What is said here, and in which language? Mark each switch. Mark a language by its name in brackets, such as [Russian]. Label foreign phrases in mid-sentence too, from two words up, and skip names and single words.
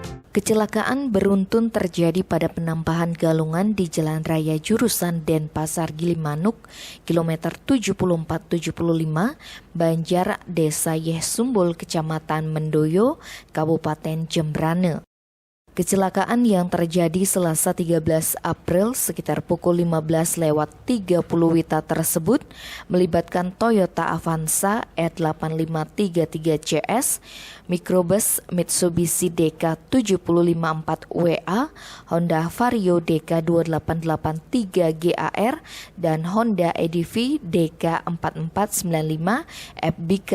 [Indonesian] Kecelakaan beruntun terjadi pada penampahan galungan di Jalan Raya jurusan Denpasar Gilimanuk, kilometer 7475, Banjar, Desa Yehsumbul, Kecamatan Mendoyo, Kabupaten Jembrane. Kecelakaan yang terjadi Selasa 13 April sekitar pukul 15:30 WITA tersebut melibatkan Toyota Avanza E8533CS, mikrobus Mitsubishi DK7054WA, Honda Vario DK2883GAR, dan Honda EDV DK4495 FBK.